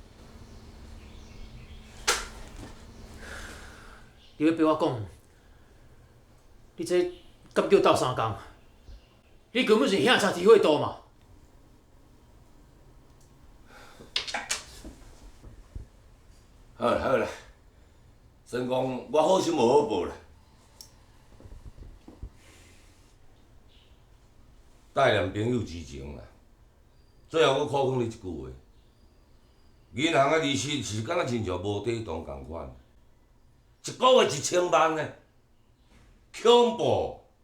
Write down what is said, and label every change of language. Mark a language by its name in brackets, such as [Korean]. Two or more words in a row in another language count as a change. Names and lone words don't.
[Min Nan Chinese] 你要逼我讲，你这敢叫斗相共？你根本是兄差体会多嘛！好啦好啦，算讲我好心无好报啦。待念朋友之情啦，最后我考讲你一句话：银行的利息是敢若亲像无底洞共款，一个月1000万呢，恐怖！